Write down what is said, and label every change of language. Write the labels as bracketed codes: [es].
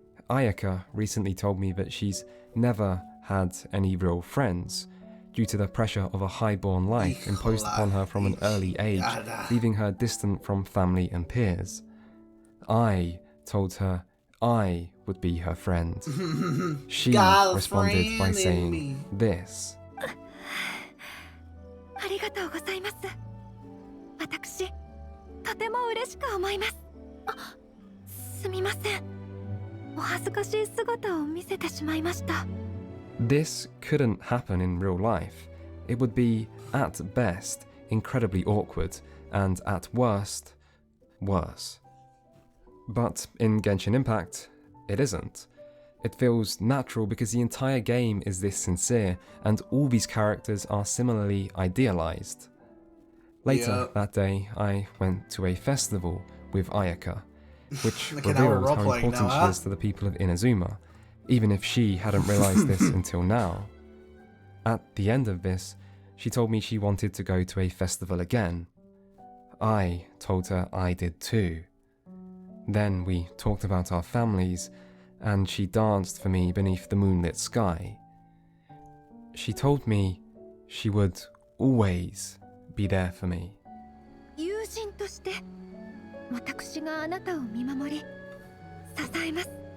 [en] Ayaka recently told me that she's never had any real friends, due to the pressure of a highborn life imposed upon her from an early age, leaving her distant from family and peers. I told her I would be her friend. She responded by saying this. [ja] ありがとうございます。私、とても嬉しく思います。すみません。お恥ずかしい姿を見せてしまいました。 [en] This couldn't happen in real life. It would be, at best, incredibly awkward, and at worst, worse. But in Genshin Impact, it isn't. It feels natural because the entire game is this sincere, and all these characters are similarly idealized. Later that day, I went to a festival with Ayaka, which revealed how important she is to the people of Inazuma, even if she hadn't realized this until now. At the end of this, she told me she wanted to go to a festival again. I told her I did too. Then we talked about our families, and she danced for me beneath the moonlit sky. She told me she would always be there for me. [ja] 友人として、私があなたを見守り、支えます。